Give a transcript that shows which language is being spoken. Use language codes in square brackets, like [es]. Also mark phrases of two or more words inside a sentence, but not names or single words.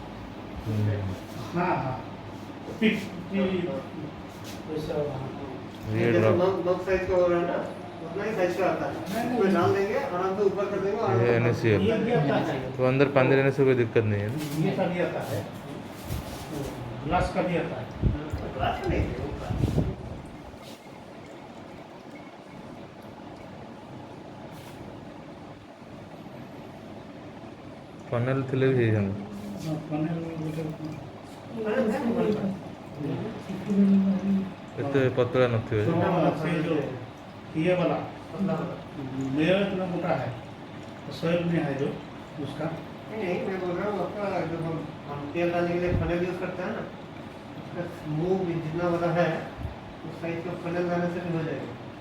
[hi] हाँ हाँ पिक वैसा हाँ। ये जैसे ड्रॉप मग साइज का हो रहा है ना, उतना ही साइज का आता है। नहीं, उसमें डाल देंगे, आराम से ऊपर कर देंगे, आराम ये से NaCl। ये भी आता है, तो अंदर पानी रहने से कोई दिक्कत नहीं है ना? ये का भी आता है, ग्लास का भी आता है। ग्लास का नहीं है, वो ग्लास। [or] ଫନେଲ ଥିଲେ ବି ହେଇଥାନ୍ତା। ଏତେ ପତଳା ନଥିବ ଯେ। [hi] ये वाला मेरा इतना मोटा है, सोयल में है जो उसका। नहीं, मैं बोल रहा हूँ आपका जो हम तेल डालने के लिए फनेल यूज़ करते हैं ना, उसका मुंह भी जितना बड़ा है उस साइज का फनेल डालने से भी हो जाएगा।